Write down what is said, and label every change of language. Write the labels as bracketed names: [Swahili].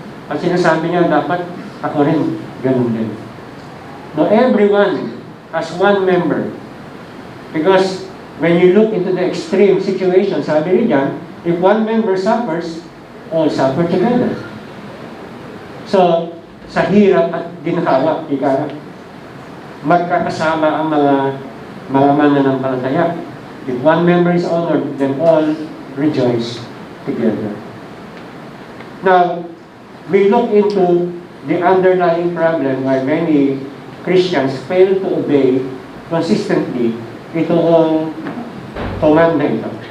[Filipino] At sinasabi niya, dapat ako rin, ganun din. [English] No, everyone as one member. Because when you look into the extreme situation, [Filipino] sabi niya, [English] if one member suffers, all suffer together. [Filipino] So, sa hirap at ginhawa, magkakasama ang mga mananampalataya. [English] If one member is honored, then all rejoice together. Now, we look into the underlying problem why many Christians fail to obey consistently [Filipino] itong command na ito.